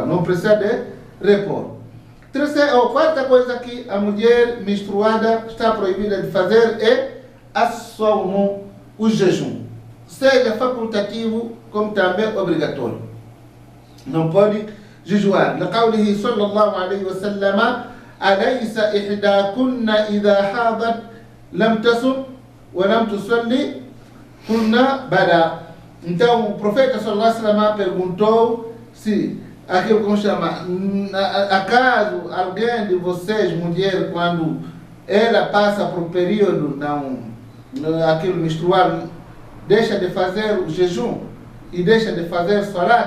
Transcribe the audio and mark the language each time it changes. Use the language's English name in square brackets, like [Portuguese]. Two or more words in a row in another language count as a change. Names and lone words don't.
[Portuguese] Não precisa de repor. Quarta coisa que a mulher menstruada está proibida de fazer é as-sawm, o jejum. Seja facultativo como também obrigatório. Não pode jejuar. [Arabic] لقوله صلى الله عليه وسلم أليس إحداكن إذا حاضت لم تصم ولم تصلي قلنا بلى. [Portuguese] Então o profeta [Arabic] صلى الله عليه وسلم [Portuguese] perguntou se aquilo como chama, acaso alguém de vocês, mulher, quando ela passa por um período aquilo menstrual, deixa de fazer o jejum e deixa de fazer salat?